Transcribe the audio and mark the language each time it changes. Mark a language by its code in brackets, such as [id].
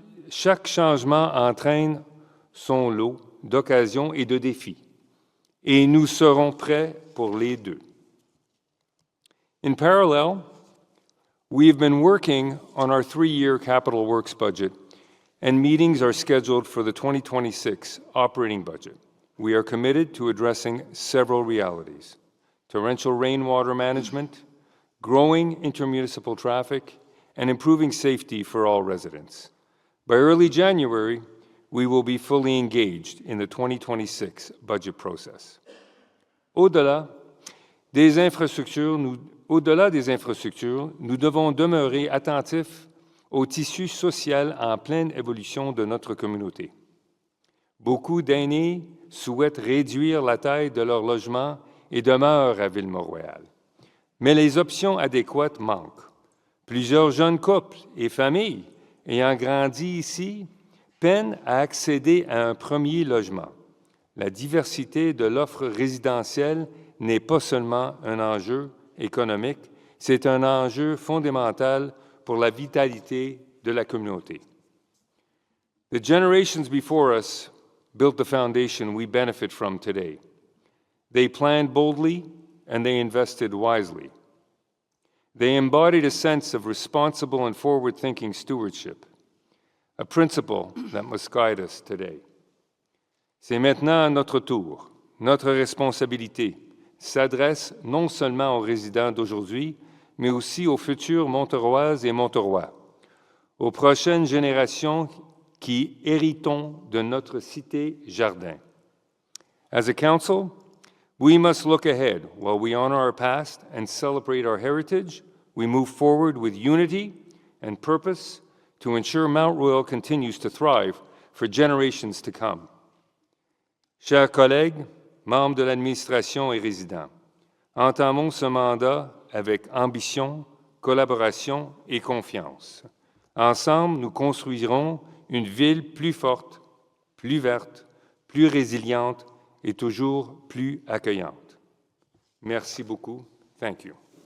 [fr] Chaque changement entraîne son lot d'occasions et de défis, et nous serons prêts pour les 2. [en] In parallel, we have been working on our 3-year capital works budget, and meetings are scheduled for the 2026 operating budget. We are committed to addressing several realities: torrential rainwater management, growing intermunicipal traffic, and improving safety for all residents. By early January, we will be fully engaged in the 2026 budget process. [fr] Au-delà des infrastructures, nous devons demeurer attentifs au tissu social en pleine évolution de notre communauté. Beaucoup d'aînés souhaitent réduire la taille de leur logement et demeurent à Ville-Mont-Royal. Mais les options adéquates manquent. Plusieurs jeunes couples et familles ayant grandi ici peinent à accéder à un premier logement. La diversité de l'offre résidentielle n'est pas seulement un enjeu économique, C'est un enjeu fondamental pour la vitalité de la communauté. [en] The generations before us built the foundation we benefit from today. They planned boldly and they invested wisely. They embodied a sense of responsible and forward-thinking stewardship, a principle that must guide us today. [fr] C'est maintenant à notre tour. Notre responsabilité s'adresse non seulement aux résidents d'aujourd'hui, mais aussi aux futures Monteroises et Monterois, aux prochaines générations qui héritons de notre cité-jardin. [en] As a council, we must look ahead while we honor our past and celebrate our heritage. We move forward with unity and purpose to ensure Mount Royal continues to thrive for generations to come. [fr] Chers collègues, membres de l'administration et résidents, entamons ce mandat avec ambition, collaboration et confiance. Ensemble, nous construirons une ville plus forte, plus verte, plus résiliente et toujours plus accueillante. Merci beaucoup. [en] Thank you.